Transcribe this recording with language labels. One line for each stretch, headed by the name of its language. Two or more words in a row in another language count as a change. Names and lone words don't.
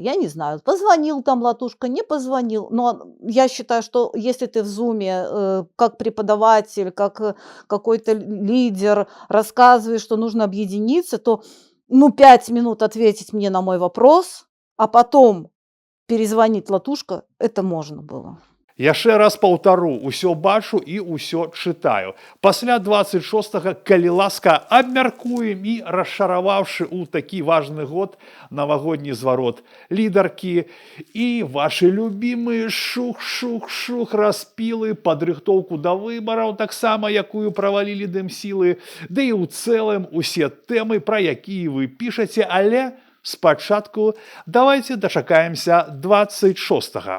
Russian: Я не знаю, позвонил там Латушка, не позвонил, но я считаю, что если ты в зуме как преподаватель, как какой-то лидер рассказываешь, что нужно объединиться, то 5 минут ответить мне на мой вопрос, а потом перезвонить Латушка, это можно было.
Belarusian: Яшчэ раз паўтару, усё бачу і ўсё чытаю. Пасля 26-го, калі ласка, абмяркуем і, расшараваўшы ў такі важны год навагодні зварот лідаркі і вашы любімыя шух-шух-шух распілы, падрыхтоўку да выбараў, таксама якую правалілі дэмсілы, ды і ў цэлым усе тэмы, пра якія вы пішаце, але спачатку давайте дачакаемся 26-го.